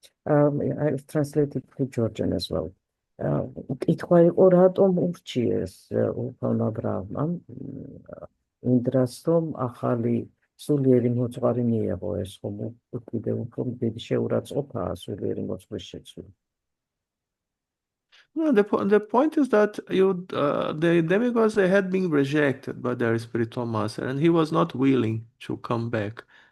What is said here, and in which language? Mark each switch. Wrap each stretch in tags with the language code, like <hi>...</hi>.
<en>I've translated to Georgian as well.</en> <ka>კითხვა იყო რატომ ურჩიეს უფალმა ბრაჰმამ ინდრას რომ ახალი სულიერი მოძღვარი მიეღო ეს ხომ კიდევ უფრო დიდი შეურაცხყოფაა სულიერი მოძღვრის შეცვლა.</ka> <en>No, the point is that the demigods, they had been rejected by their spiritual master, and he was not willing to come back.</en>